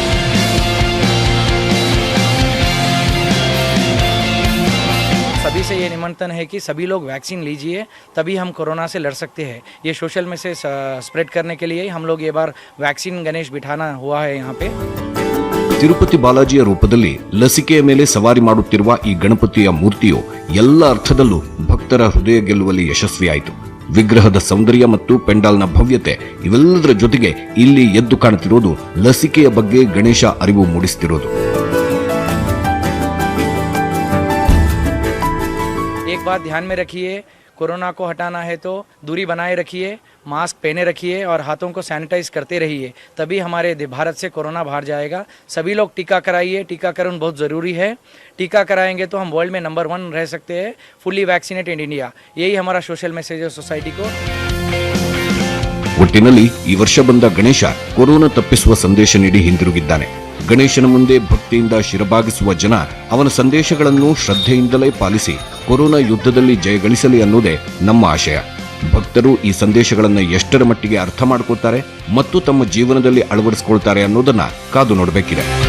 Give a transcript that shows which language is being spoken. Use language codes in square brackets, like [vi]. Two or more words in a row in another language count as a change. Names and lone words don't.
[hi] सभी से ये निमंत्रण है कि सभी लोग वैक्सीन लीजिए, तभी हम कोरोना से लड़ सकते हैं। ये [en] social message spread [hi] करने के लिए हम लोग ये बार वैक्सीन गणेश बिठाना हुआ है यहाँ पे। [kn] ತಿರುಪತಿ ಬಾಲಾಜಿಯ ರೂಪದಲ್ಲಿ ಲಸಿಕೆಯ ಮೇಲೆ ಸವಾರಿ ಮಾಡುತ್ತಿರುವ ಈ ಗಣಪತಿಯ ಮೂರ್ತಿಯು ಎಲ್ಲ ಅರ್ಥದಲ್ಲೂ ಭಕ್ತರ ಹೃದಯ ಗೆಲ್ಲುವಲ್ಲಿ ಯಶಸ್ವಿಯಾಯಿತು. ವಿಗ್ರಹದ ಸೌಂದರ್ಯ ಮತ್ತು ಪೆಂಡಾಲ್ನ ಭವ್ಯತೆ ಇವೆಲ್ಲದರ ಜೊತೆಗೆ ಇಲ್ಲಿ ಎದ್ದು ಕಾಣುತ್ತಿರುವುದು ಲಸಿಕೆಯ ಬಗ್ಗೆ ಗಣೇಶ ಅರಿವು ಮೂಡಿಸುತ್ತಿರುವುದು. [hi] एक बात ध्यान में रखिए, कोरोना को हटाना है तो दूरी बनाए रखिए, मास्क पहने रखिए और हाथों को सैनिटाइज करते रहिए, तभी हमारे भारत से कोरोना बाहर जाएगा। सभी लोग टीका कराइए, टीकाकरण बहुत ज़रूरी है। टीका कराएंगे तो हम वर्ल्ड में नंबर 1 रह सकते हैं, [en] fully vaccinated India. [hi] यही हमारा [en] social message [hi] है सोसाइटी को। [kn] ಒಟ್ಟಿನಲ್ಲಿ ಈ ವರ್ಷ ಬಂದ ಗಣೇಶ ಕೊರೋನಾ ತಪ್ಪಿಸುವ ಸಂದೇಶ ನೀಡಿ ಹಿಂದಿರುಗಿದ್ದಾನೆ. ಗಣೇಶನ ಮುಂದೆ ಭಕ್ತಿಯಿಂದ ಶಿರಬಾಗಿಸುವ ಜನ ಅವನ ಸಂದೇಶಗಳನ್ನು ಶ್ರದ್ಧೆಯಿಂದಲೇ ಪಾಲಿಸಿ ಕೊರೋನಾ ಯುದ್ಧದಲ್ಲಿ ಜಯಗಳಿಸಲಿ ಅನ್ನೋದೇ ನಮ್ಮ ಆಶಯ. ಭಕ್ತರು ಈ ಸಂದೇಶಗಳನ್ನು ಎಷ್ಟರ ಮಟ್ಟಿಗೆ ಅರ್ಥ ಮಾಡ್ಕೊಳ್ತಾರೆ ಮತ್ತು ತಮ್ಮ ಜೀವನದಲ್ಲಿ ಅಳವಡಿಸಿಕೊಳ್ತಾರೆ ಅನ್ನೋದನ್ನ ಕಾದು ನೋಡಬೇಕಿದೆ.